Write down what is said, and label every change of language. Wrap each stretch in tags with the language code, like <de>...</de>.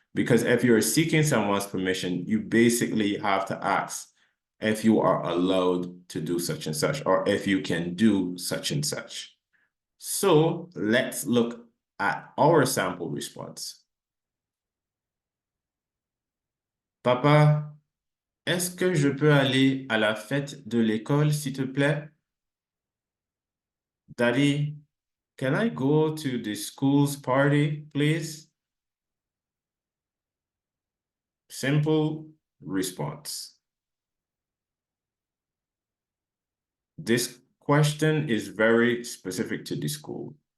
<en>Because if you're seeking someone's permission, you basically have to ask if you are allowed to do such and such, or if you can do such and such. So let's look at our sample response.</en> <fr>Papa, est-ce que je peux aller à la fête de l'école, s'il te plaît?</fr> <en>Daddy, can I go to the school's party, please? Simple response. This question is very specific to the school.</en>